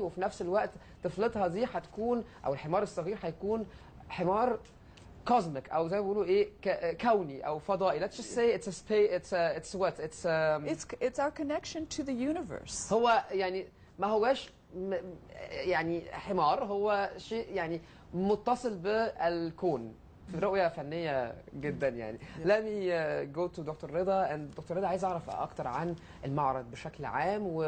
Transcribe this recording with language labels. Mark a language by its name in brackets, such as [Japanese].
[Arabic] وفي نفس الوقت طفلتها دي هتكون او الحمار الصغير هيكون حمار cosmic او زي ما بيقولوا كوني او فضائي. [English] Let's just say it's what it's our connection to the universe. [Arabic] هو يعني ما هواش يعني حمار، هو شيء يعني متصل بالكون في رؤية فنية جدا يعني. [English] Let me go to [Arabic] دكتور رضا. دكتور رضا عايز اعرف اكتر عن المعرض بشكل عام